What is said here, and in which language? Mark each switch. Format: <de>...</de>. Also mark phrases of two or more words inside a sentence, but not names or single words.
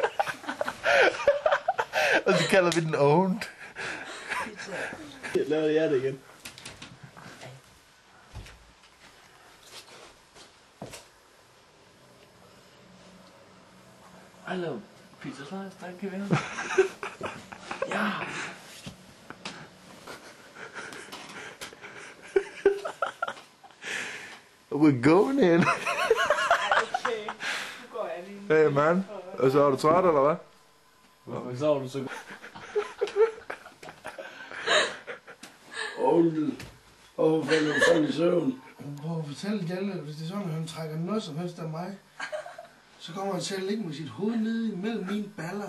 <da>Og så kalder vi den Owned. Jeg laver det igen.</da> <en>I love pizza slice,</en> <da>der kan være. Ja.</da> <en>We're going in.</en> <da>Okay, nu går jeg lige.</da> <en>Hey man,</en> <da>og så er du træt eller hvad? Hvorfor sover du så godt? Hvorfor falder du sådan i søvn? Prøv at fortælle Hjalte, hvis det er sådan, at han trækker noget som helst af mig, så kommer han til at ligge med sit hoved nede imellem mine baller.</da>